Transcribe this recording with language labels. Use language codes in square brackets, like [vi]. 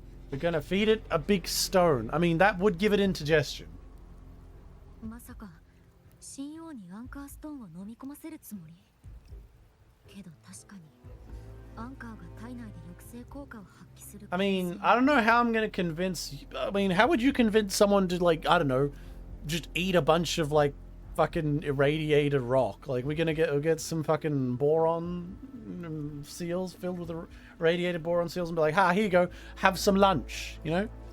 [en] We're gonna feed it a big stone. I mean, that would give it indigestion. [ja] まさか神王にアンカーストーンを飲み込ませるつもり。けど確かにアンカーが体内で抑制効果を発揮する。 [en] I mean, I don't know how I'm gonna convince. I mean, how would you convince someone to, like, I don't know, just eat a bunch of like fucking irradiated rock? Like, we'll get some fucking boron seals filled with irradiated boron seals and be like, "Ha, here you go, have some lunch." You know?